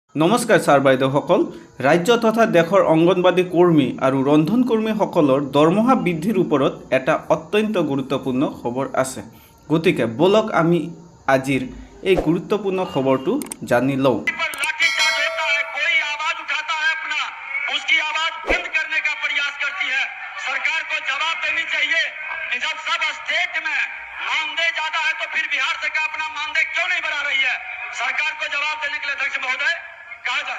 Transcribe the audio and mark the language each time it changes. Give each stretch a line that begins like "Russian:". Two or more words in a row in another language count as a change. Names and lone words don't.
Assamese: নমস্কাৰ ছাৰ বাইদেউসকল। ৰাজ্য তথা দেশৰ অংগনবাদী কৰ্মী আৰু ৰন্ধন কৰ্মীসকলৰ দৰমহা বৃদ্ধিৰ ওপৰত এটা অত্যন্ত গুৰুত্বপূৰ্ণ খবৰ আছে। গতিকে বলক আমি আজিৰ এই গুৰুত্বপূৰ্ণ খবৰটো জানি লওঁ।
Hindi: सरकार को जवाब देनी चाहिए कि जब सब स्टेट में मानदेय ज्यादा है तो फिर बिहार सरकार अपना मानदेय क्यों नहीं बढ़ा रही है। सरकार को जवाब देने के लिए अध्यक्ष महोदय कहा जाए।